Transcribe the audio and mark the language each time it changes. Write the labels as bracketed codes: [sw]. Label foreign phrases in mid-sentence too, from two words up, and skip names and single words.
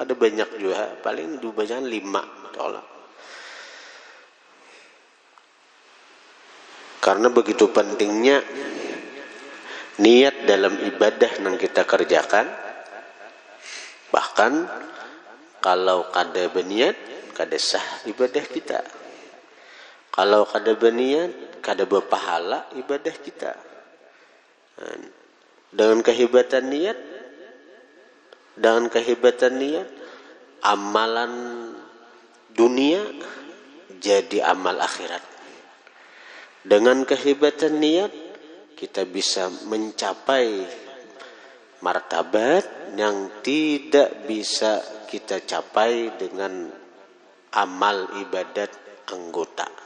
[id] Ada banyak juga, paling dibacakan 5 tolak. Karena begitu pentingnya niat dalam ibadah yang kita kerjakan. [bjn] Bahkan kalau kada berniat, kada sah ibadah kita. Kalau kada berniat, kada berpahala ibadah kita. [id] Dengan kehebatan niat, amalan dunia jadi amal akhirat. Dengan kehebatan niat, kita bisa mencapai martabat yang tidak bisa kita capai dengan amal ibadat anggota.